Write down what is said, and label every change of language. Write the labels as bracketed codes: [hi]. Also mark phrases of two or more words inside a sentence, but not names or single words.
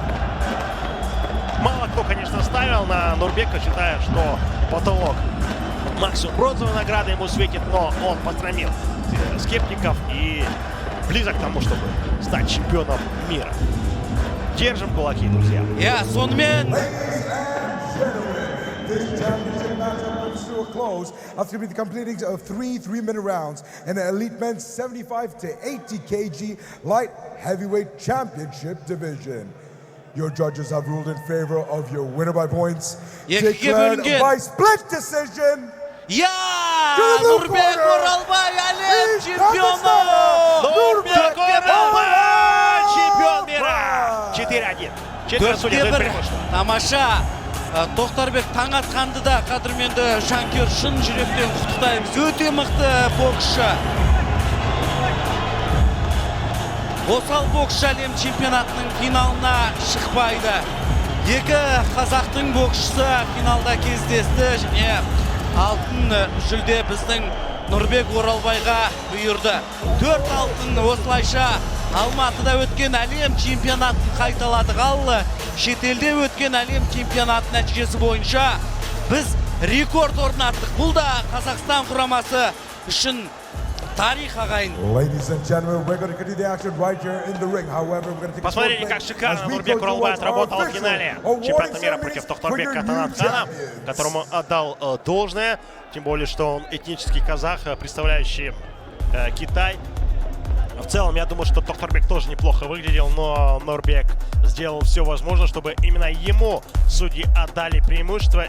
[ru] Мало кто, конечно, ставил на Нурбека, считая, что потолок максимум бронзовой награды ему светит, но он посрамил скептиков и близок к тому, чтобы стать чемпионом мира. Держим кулаки, друзья. [kk] Сонымен [en] after the completing of 3 3-minute rounds in the elite men's 75 to 80 kg light heavyweight championship division. Your judges have ruled in favor of your winner by points. Declared by split decision. [kk] Нурбек Оралбай, әлем чемпионы! [ru] Нурбек Оралбай, чемпион мира! 4-1. 4 судья дают преимущество. [kk] Тамаша. Тоқтарбек Таңатханды да қадірменді жанкүйер шын жүректен құттықтаймыз. Өте мықты боксшы. Осал боксшы әлем чемпионатының финалына шықпайды. 2 қазақтың боксшысы финалда кездесті және алтын жүлде біздің Нұрбек Оралбайға бұйырды. 4 алтын осылайша Алматыда өткен әлем чемпионатын қайталадық. Ал шетелде өткен әлем чемпионаты нәтижесі бойынша біз рекорд орнаттық. Бұл да Қазақстан құрамасы үшін тарих, ағайын. [en] Ladies and gentlemen, we're going to continue the action right here in the ring. However, we're going to take [ru] Посмотрите, как шикарно Нурбек Оралбай отработал в финале чемпионата мира против Тоқтарбека Таңатхана, которому отдал должное. Тем более, что он этнический казах, представляющий Китай. В целом, я думаю, что Тоқтарбек тоже неплохо выглядел, но Нурбек сделал все возможное, чтобы именно ему судьи отдали преимущество.